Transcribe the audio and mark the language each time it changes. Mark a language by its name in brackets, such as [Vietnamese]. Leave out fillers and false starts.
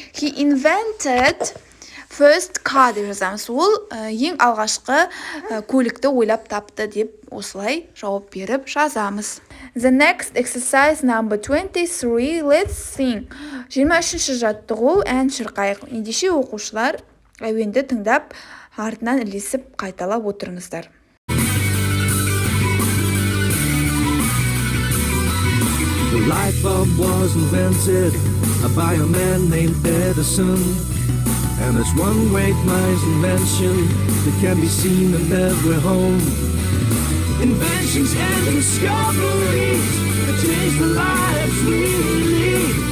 [English] He invented first car [Kazakh] деп жазамыз. Ол ең алғашқы көлікті ойлап тапты деп осылай жауап беріп жазамыз. [English] The next exercise number 23. Let's sing. [Kazakh] 23-ші жаттығу ән шырқайық. Ендеше оқушылар әуенді тыңдап, артынан ілесіп қайталап отырыңыздар. [English] The light bulb was invented by a man named Edison. And it's one great mind's invention that can be seen in every home. Inventions and discoveries that change the lives we lead.